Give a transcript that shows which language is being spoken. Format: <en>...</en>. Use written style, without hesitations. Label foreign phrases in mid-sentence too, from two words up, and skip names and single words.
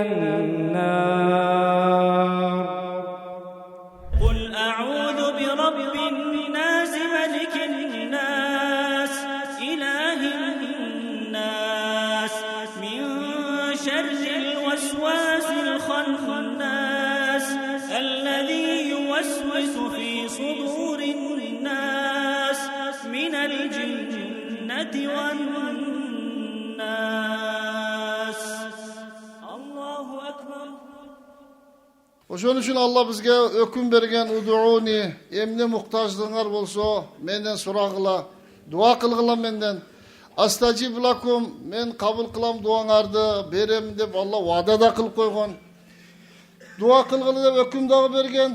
<ar>النار قل أعوذ برب الناس ملك الناس إله الناس من شر الوسواس الوسواس الخناس الذي يوسوس في صدور الناس من الجنة والناس. الله أكبر.</ar> <ky>Ошон үчүн Алла бизге өкүм берген удууни, эмне муктаждыгыңар болсо менден сурагыла, дуа кылгыла менден.</ky> <ar>أستجب لكم,</ar> <ky>мен кабыл кылам дуаңарды, берем деп Алла вада да кылып койгон. Дуа кылгыла деп өкүм дагы берген.</ky>